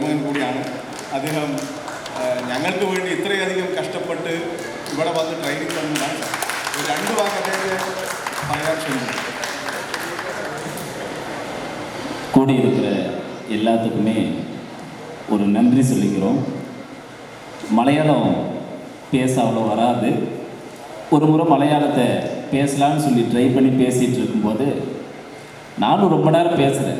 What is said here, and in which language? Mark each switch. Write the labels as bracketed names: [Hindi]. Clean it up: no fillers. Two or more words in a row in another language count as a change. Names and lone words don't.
[Malayalam] കൂടിയാണ്. അദ്ദേഹം ഞങ്ങൾക്ക് വേണ്ടി ഇത്രയധികം കഷ്ടപ്പെട്ട് ഇവിടെ വന്ന് ട്രെയിനിങ് തന്നതാണ്. രണ്ട് വാക്ക് അദ്ദേഹത്തെ പറയാൻ ശ്രമിക്കും. [Tamil] கூடியிருக்கிற எல்லாத்துக்குமே ஒரு நன்றி சொல்லிக்கிறோம். மலையாளம் பேச அவ்வளோ வராது. ஒரு முறை மலையாளத்தை பேசலான்னு சொல்லி ட்ரை பண்ணி பேசிகிட்டு இருக்கும்போது நானும் ரொம்ப நேரம் பேசுகிறேன்.